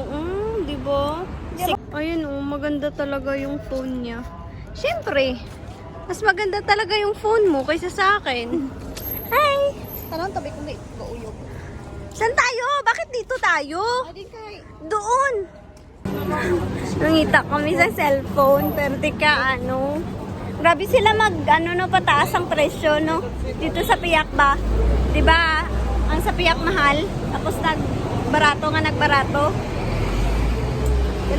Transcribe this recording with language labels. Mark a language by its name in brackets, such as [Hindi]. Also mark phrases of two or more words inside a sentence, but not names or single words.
[Filipino] 'Di ba? Ayun maganda talaga yung phone niya. Siyempre, mas maganda talaga yung phone mo kaysa sa akin. Hi! [Hiligaynon] Tanong tabi kung may gauyog. [Filipino] Saan tayo? Bakit dito tayo? Ay, kay... Doon! [Hiligaynon] Nangita kami sa cellphone, pero tika, grabe sila pataas ang presyo, no? [Filipino] Dito sa Piyak ba? [Hiligaynon] Diba, ang sa Piyak mahal, tapos nagbarato. Dali.